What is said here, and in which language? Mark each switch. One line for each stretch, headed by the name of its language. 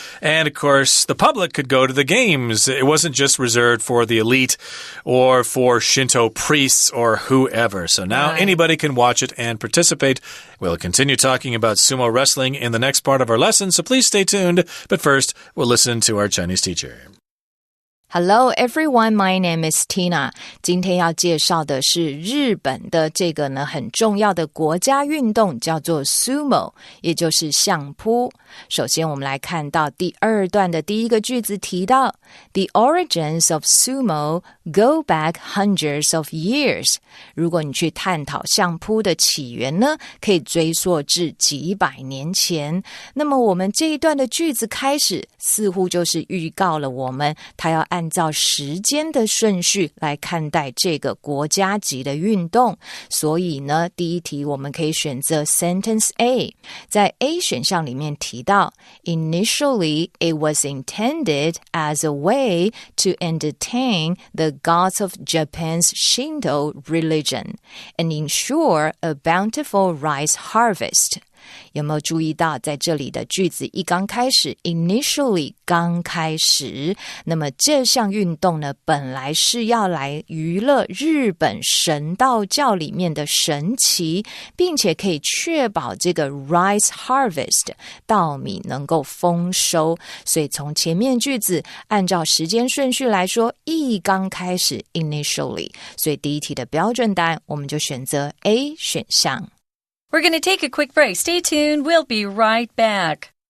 English: And of course, the public could go to the games. It wasn't just reserved for the elite or for Shinto priests or whoever. So now anybody can watch it and participate. We'll continue talking about sumo wrestling in the next part of our lesson, so please stay tuned. But first, we'll listen to our Chinese teacher. Hello everyone, my name is Tina.
Chinese: 今天要介绍的是日本的这个呢很重要的国家运动，叫做 sumo， 也就是相扑。首先我们来看到第二段的第一个句子提到
English: The origins of sumo go back hundreds of years.
Chinese: 如果你去探讨相扑的起源呢，可以追溯至几百年前。那么我们这一段的句子开始似乎就是预告了我们它要按照时间的顺序来看待这个国家级的运动，所以呢，第一题我们可以选择 sentence A。在 A 选项里面提到
English: Initially, it was intended as a way to entertain the gods of Japan's Shinto religion and ensure a bountiful rice harvest.
Chinese: 有没有注意到在这里的句子一刚开始 initially 刚开始，那么这项运动呢本来是要来娱乐日本神道教里面的神祇，并且可以确保这个 rice harvest 稻米能够丰收，所以从前面句子按照时间顺序来说一刚开始 initially， 所以第一题的标准答案我们就选择 A 选项。
English: We're going to take a quick break. Stay tuned. We'll be right back.